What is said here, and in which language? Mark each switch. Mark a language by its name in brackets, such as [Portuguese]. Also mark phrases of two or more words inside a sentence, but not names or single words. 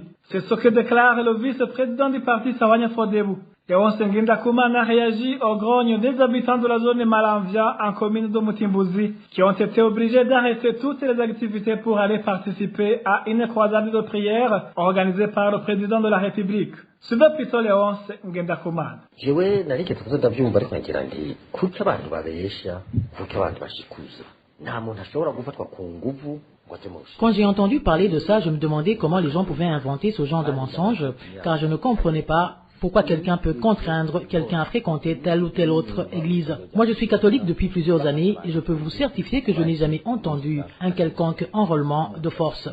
[French] C'est ce que déclare le vice-président du parti Sawanya Frodebu. Léon Senginda Kumana réagit aux grognes des habitants de la zone de Malanvia en commune de Mutimbuzi qui ont été obligés d'arrêter toutes les activités pour aller participer à une croisade de prière organisée par le président de la République. Suivez plutôt Léon Senginda Kumana. [Rundi] Jewe narigeze kuzodavyumva ariko ngira ndi kuki abantu babesha kuki abantu bashikuza nta muntu ashobora gufatwa ku nguvu. [French] Quand j'ai entendu parler de ça, je me demandais comment les gens pouvaient inventer ce genre de mensonges, car je ne comprenais pas pourquoi quelqu'un peut contraindre quelqu'un à fréquenter telle ou telle autre église. Moi, je suis catholique depuis plusieurs années et je peux vous certifier que je n'ai jamais entendu un quelconque enrôlement de force.